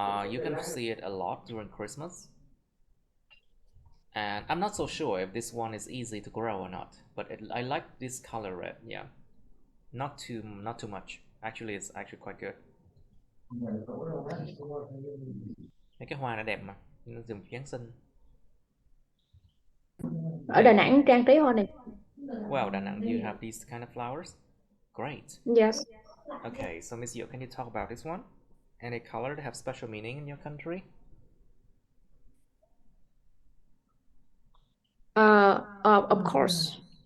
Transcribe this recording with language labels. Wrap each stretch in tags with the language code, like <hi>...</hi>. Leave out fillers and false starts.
<en>You can see it a lot during Christmas. And I'm not so sure if this one is easy to grow or not, but I like this color red. Yeah, not too much. Actually, it's actually quite good.</en> <vi>Mấy cái hoa nó đẹp mà, nó dùng Giáng sinh. Ở Đà Nẵng trang trí hoa này.</vi> <en>Wow, Đà Nẵng, you have these kind of flowers? Great. Yes. Okay, so Miss Yo, can you talk about this one? Any color that have special meaning in your country? Of course.</en>